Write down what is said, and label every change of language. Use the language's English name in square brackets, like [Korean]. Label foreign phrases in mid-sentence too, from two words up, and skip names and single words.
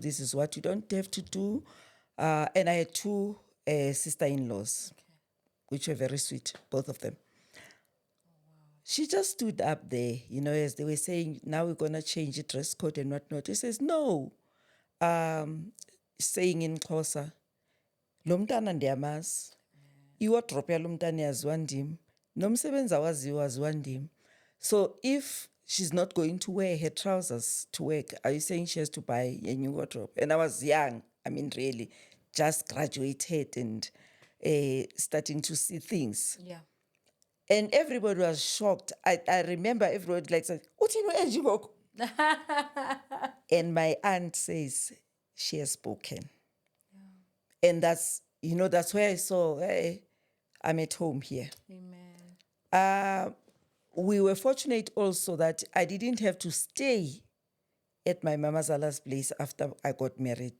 [English] This is what you don't have to do. And I had two sister-in-laws, which were very sweet, both of them. She just stood up there, as they were saying, now we're going to change the dress code and whatnot. She says, no, saying in Xhosa, [Xhosa] lo mntana ndiyamazi, iwardrobe yalo mntana yaziwa ndim, nomsebenzi awaziwa waziwa ndim. [English] So if she's not going to wear her trousers to work, are you saying she has to buy a new wardrobe? And I was young, really, just graduated and starting to see things. Yeah. And everybody was shocked. I remember everybody like saying, [Xhosa] "Uthini u-Angie ngoku?" [English] And my aunt says, she has spoken. Yeah. And that's where I saw, hey, I'm at home here. Amen. We were fortunate also that I didn't have to stay at my Mama Zala's place after I got married.